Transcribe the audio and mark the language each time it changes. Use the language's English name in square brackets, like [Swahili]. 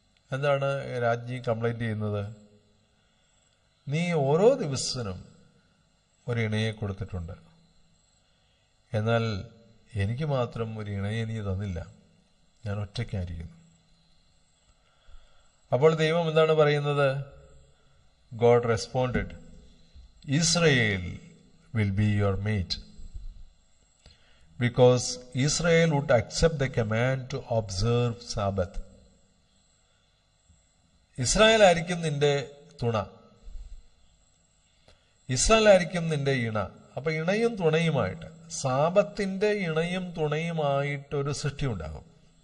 [Malayalam] എന്താണ് രാജ്ഞി കംപ്ലൈൻറ്റ് ചെയ്യുന്നത്? നീ ഓരോ ദിവസവും ഒരു ഇണയെ കൊടുത്തിട്ടുണ്ട്, എന്നാൽ എനിക്ക് മാത്രം ഒരു ഇണയെ നീ തന്നില്ല, ഞാൻ ഒറ്റയ്ക്കായിരിക്കുന്നു. അപ്പോൾ ദൈവം എന്താണ് പറയുന്നത്? [English] God responded, Israel will be your mate, because Israel would accept the command to observe Sabbath. [Malayalam] Israel ആയിരിക്കും നിന്റെ തുണ, ഇസ്രായേൽ ആയിരിക്കും നിന്റെ ഇണ. അപ്പൊ ഇണയും തുണയുമായിട്ട്, സാബത്തിന്റെ ഇണയും തുണയുമായിട്ടൊരു സൃഷ്ടി ഉണ്ടാകും.